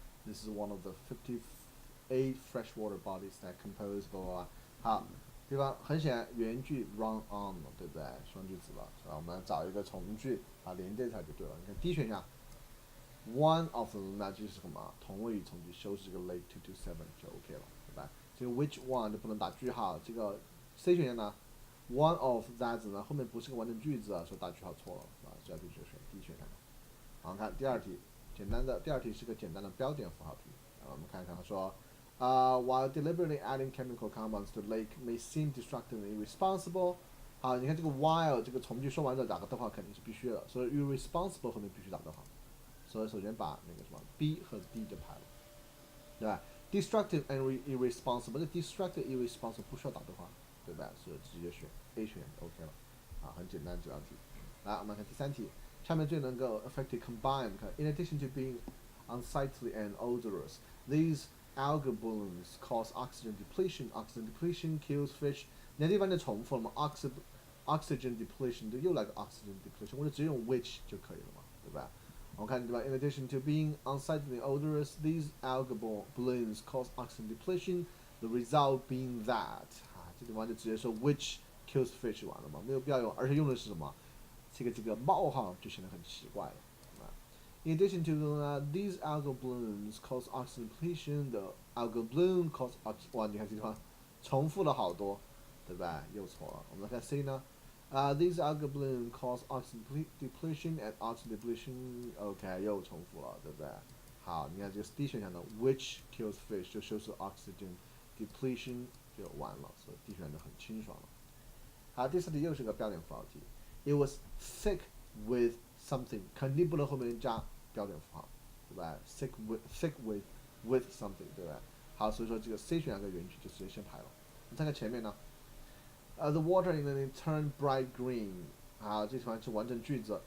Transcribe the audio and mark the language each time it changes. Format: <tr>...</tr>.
<en>This is one of the 58 freshwater bodies that compose blah blah blah.</en> <zh>好，地方很显然原句</zh> <en>run on</en> <zh>了，对不对？双句子了，是吧？我们找一个从句连对起来就对了。你看第一选项 ，</zh> <en>one of them</en> <zh>那就是什么？同位语从句修饰这个 Lake 227就 OK 了，对吧？这个</zh> <en>which one</en> <zh>就不能打句号。这个 C 选项呢？</zh> <en>One of that</en> <zh>呢后面不是个完整句子所以打句号错了，是吧？这道题就选 D 选项。好，看第二题，第二题是个简单的标点符号题。我们看一看，他说，</zh> <en>while deliberately adding chemical compounds to lake may seem destructive and irresponsible。</en> <zh>好，你看这个 while 这个从句说完之后打个逗号肯定是必须的，所以 irresponsible 后面必须打逗号。所以首先把那个什么 B 和 D 就排了，对吧 ？</zh> <en>Destructive and irresponsible，</en> <zh>这</zh> <en>destructive irresponsible</en> <zh>不需要打逗号。对吧？所以直接选 A 选就 OK 了，很简单这道题。来，我们看第三题，下面最能够</zh> <en>effectively combine。 In addition to being unsightly and odorous, these algal blooms cause oxygen depletion. Oxygen depletion kills fish。</en> <zh>那地方就重复了嘛 ？</zh> <en>Oxygen depletion</en> <zh>就又来个</zh> <en>oxygen depletion，</en> <zh>我就直接用 which 就可以了嘛，对吧？我们看对吧</zh> <en>？In addition to being unsightly and odorous, these algal blooms cause oxygen depletion. The result being that。</en> <zh>这地方就直接说</zh> <en>which kills fish</en> <zh>完了嘛，没有必要用，而且用的是什么？这个冒号就显得很奇怪了。</zh> <en>In addition to these algal blooms cause oxygen depletion, the algal bloom cause</en> <zh>哇，你看这地方重复了好多，对吧？又错了。我们来看 C 呢？</zh> <en>These algal bloom cause oxygen depletion and oxygen depletion，OK，</en> <zh>又重复了，对不对？好，你看这个 D 选项的</zh> <en>which kills fish</en> <zh>就修饰</zh> <en>oxygen depletion。</en> <zh>就完了，所以 D 选就很清爽了。好，第四题又是个标点符号题。</zh> <en>It was thick with something，</en> <zh>肯定不能后面加标点符号，对吧</zh> <en>？thick with something，</en> <zh>对吧？好，所以说这个 C 选项的原句就直接先排了。</zh> <en>你看看前面呢？The water in it turned bright green。</en> <zh>好，这地方是完整句子。</zh>